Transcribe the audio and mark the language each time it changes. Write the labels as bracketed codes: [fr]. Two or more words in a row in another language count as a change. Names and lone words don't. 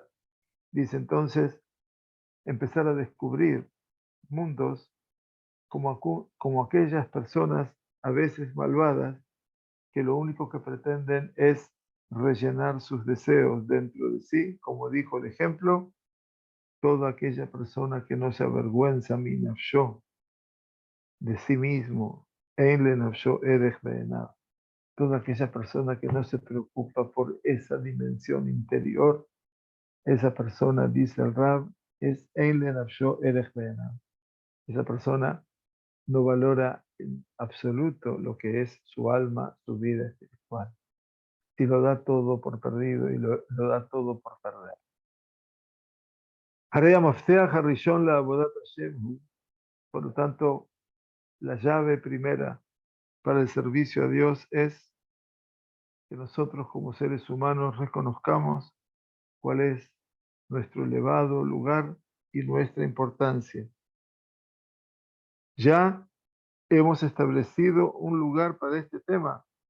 [es] Dice entonces empezar a descubrir mundos como aquellas personas a veces malvadas que lo único que pretenden es rellenar sus deseos dentro de sí, como dijo el ejemplo, toda aquella persona que no se avergüenza [he] מנפשו, [es] de sí mismo, [he] אין לנפשו ערך בעיניו. [es] Toda aquella persona que no se preocupa por esa dimensión interior, esa persona, dice el Rab, es [he] אין לנפשו ערך בעיניו. [es] Esa persona no valora en absoluto lo que es su alma, su vida espiritual. Si lo da todo por perdido y lo da todo por perder. [he] Harei המפתח הראשון לעבודת השם הוא, [es] por lo tanto, la llave primera para el servicio a Dios es que nosotros como seres humanos reconozcamos cuál es nuestro elevado lugar y nuestra importancia. Ya hemos establecido un lugar para este tema.